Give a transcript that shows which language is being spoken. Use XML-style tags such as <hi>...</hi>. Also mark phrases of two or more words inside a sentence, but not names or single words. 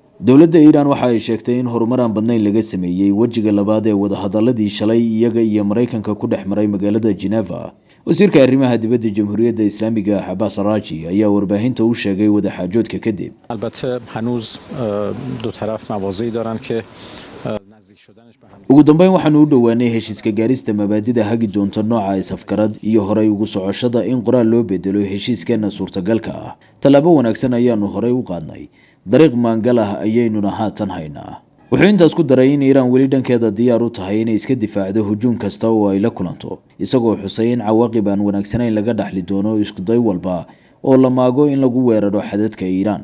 <so>dowladda Iran waxa ay sheegtay in horumaraan badnayn laga sameeyay wajiga labaad ee wadahadaladii shalay iyaga iyo Mareykanka ku dhex maray magaalada Geneva. wasiirka arrimaha dibadda Jamhuuriyadda Islaamiga Abbas Araghchi ayaa warbaahinta u sheegay wadaxaajoodka kadib.</so> <fa>البته هنوز دو طرف مواضعی دارن که</fa> <so>ugu dambeyn waxaanu u dhowaanay heshiiska gaarista mabaadida hagi doonta nooca isafgarad iyo horay ugu socoshada in qoraal loo bedelo heshiiskeena suurtagalka ah. Talaabo wanaagsan ayaanu horay u qaadnay. dariiq maangal ah ayaynuna haatan haynaa. wuxuu intaas ku daray in Iran weli dhankeeda diyaar u tahay inay iska difaacdo hujuum kasta oo ay la kulanto, isagoo xusay in cawaaqib aan wanaagsanayn laga dhaxli doono isku day walba oo la maago in lagu weeraro xadadka Iran.</so>